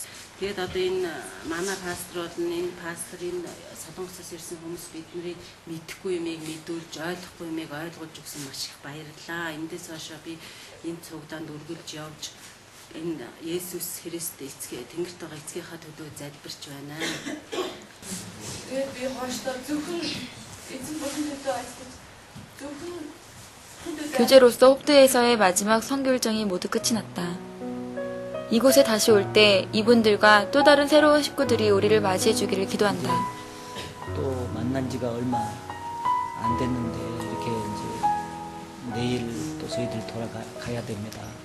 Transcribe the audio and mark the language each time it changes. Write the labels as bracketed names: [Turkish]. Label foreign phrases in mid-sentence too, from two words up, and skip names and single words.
[Mongolian] Тэгээд одоо энэ манай пасторууд энэ пасторын Солонгосоос ирсэн хүмүүс бидний мэдэхгүй юмыг мэдүүлж ойлгохгүй юмыг ойлгуулж өгсөн маш их баярлалаа. Эндээс хойш би энэ цугдаанд үргэлж явж энэ Есүс Христ эцгээ Тэнгэрт байгаа эцгийнхаа төлөө залбирч байна. Тэгээд би хойшлоо зөвхөн эзэн болон төлөө ажиллаж зөвхөн [Korean] 교제로서 홉드에서의 마지막 선교일정이 모두 끝이 났다. 이곳에 다시 올 때 이분들과 또 다른 새로운 식구들이 우리를 맞이해 주기를 기도한다. 또 만난 지가 얼마 안 됐는데 이렇게 이제 내일 또 저희들 돌아가야 됩니다.